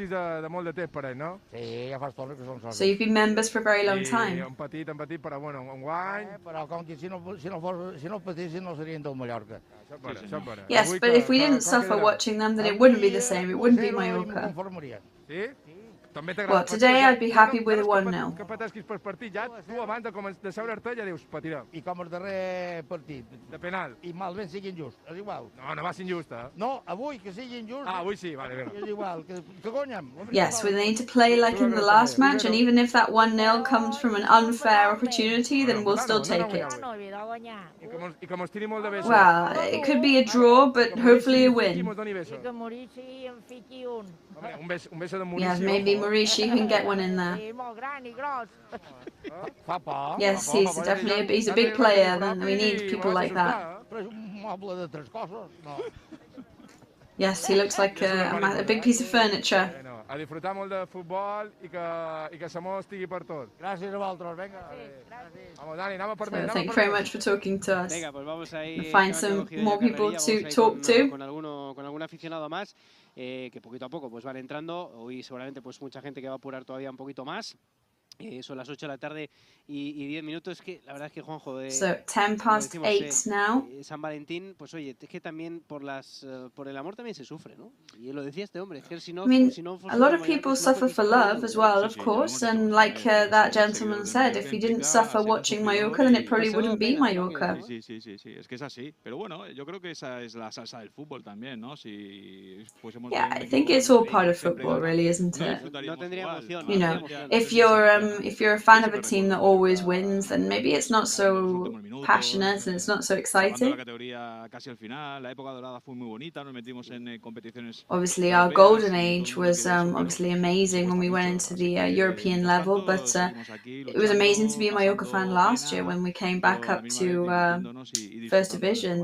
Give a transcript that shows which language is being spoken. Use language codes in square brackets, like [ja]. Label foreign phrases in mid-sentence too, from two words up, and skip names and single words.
[en] So you've been members for a very long time. Yes, but if we didn't suffer watching them, then it wouldn't be the same. It wouldn't be Mallorca. Well, today I'd be happy with a 1-0. [ca] Que patesquis pel partit ja, tu abans de seure-te ja dius, patirà. I com el darrer partit. De penal. I malament sigui injust, és igual. No va ser injust, eh? No, avui que sigui injust. Ah, avui sí, vale. És igual, que guanyem. [en] Yes, we need to play like in the last match, and even if that 1-0 comes from an unfair opportunity, then we'll still take it. [ca] I com els tiri molt de besos. [en] Well, it could be a draw, but hopefully a win. [es] Un beso de Maurici. [en] Yes, maybe Maurici, you can get one in there. Yes, he's a big player, and we need people like that. Yes, he looks like a big piece of furniture. [ca] A disfrutar molt de futbol i que l'amor estigui per tot. Gràcies a vosaltres, vinga. Vamos, Dani, anem a per [en] So thank you very much for talking to us. We'll find some more people to talk to. [es] Con algún aficionado más que poquito a poco pues van entrando. Hoy seguramente pues mucha gente que va a apurar todavía un poquito más. Son las 8 de la tarde y 10 minutos. Es que la verdad es que Juanjo [en] So 10 past 8 now. [es] San Valentín, pues oye, es que también por el amor también se sufre, ¿no? Y lo decía este hombre, es que si no, [en] I mean, a lot of people suffer for love as well, of course, and like that gentleman said, if he didn't suffer watching Mallorca, then it probably wouldn't be Mallorca. [es] Sí, es que es así. Pero bueno, yo creo que esa es la salsa del fútbol también, ¿no? Si fuésemos [en] Yeah, I think it's all part of football, really, isn't it? [es] No tendría emoción. [en] You know, if you're a fan of a team that always wins, then maybe it's not so passionate and it's not so exciting. Obviously, our golden age was obviously amazing when we went into the European level, but it was amazing to be a Mallorca fan last year when we came back up to First Division.